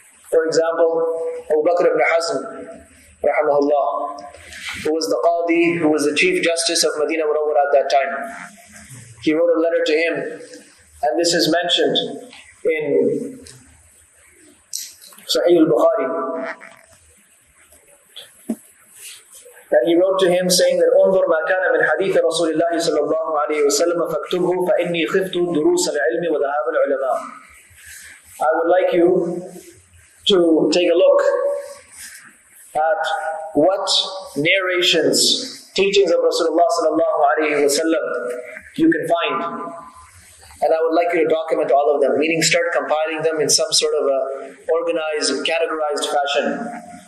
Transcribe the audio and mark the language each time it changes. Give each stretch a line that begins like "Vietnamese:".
English: For example, Abu Bakr ibn Hazm, rahimahullah, who was the Qadi, who was the Chief Justice of Medina Munawwara at that time. He wrote a letter to him, and this is mentioned in Sahih al-Bukhari. And he wrote to him saying that
Arabic: انظر ما كان من حديث رسول الله صلى الله عليه وسلم فاكتبه فإني خفت دروس العلم وذهاب العلماء.
English: I would like you to take a look at what narrations, teachings of Rasulullah sallallahu alaihi wasallam you can find. And I would like you to document all of them, meaning start compiling them in some sort of a organized, categorized fashion.